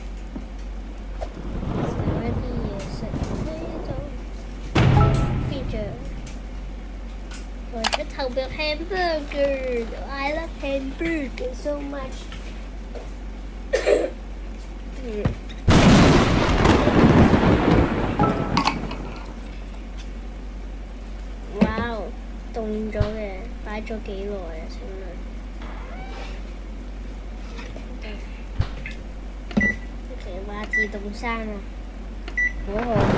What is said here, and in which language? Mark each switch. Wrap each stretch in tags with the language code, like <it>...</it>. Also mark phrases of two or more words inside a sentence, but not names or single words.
<yue>食一啲嘢食呢度，跟住或者投票 hamburger。</yue> <en>I love hamburger so much</en> <yue>哇！凍咗嘅，擺咗幾耐啊？請問？話自動生啊，好好。</yue>